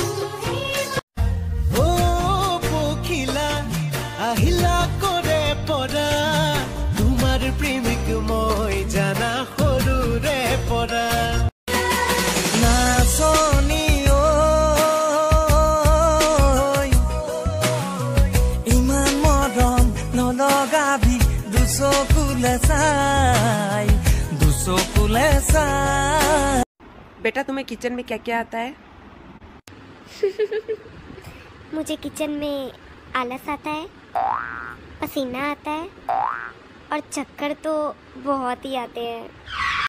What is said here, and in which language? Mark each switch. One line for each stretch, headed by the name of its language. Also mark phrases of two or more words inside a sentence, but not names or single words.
Assamese: ও পখিলা আহিলা কৰে পৰা তোমাৰ প্ৰেমিক মই জানা সৰুৰে পৰা নাচনি ঐ ইমান মৰম নলগাবি দুচকুলে চাই
Hindi: बेटा तुम्हें किचन में क्या क्या आता है? मुझे किचन में आलस आता है, पसीना आता है और चक्कर तो बहुत ही आते हैं।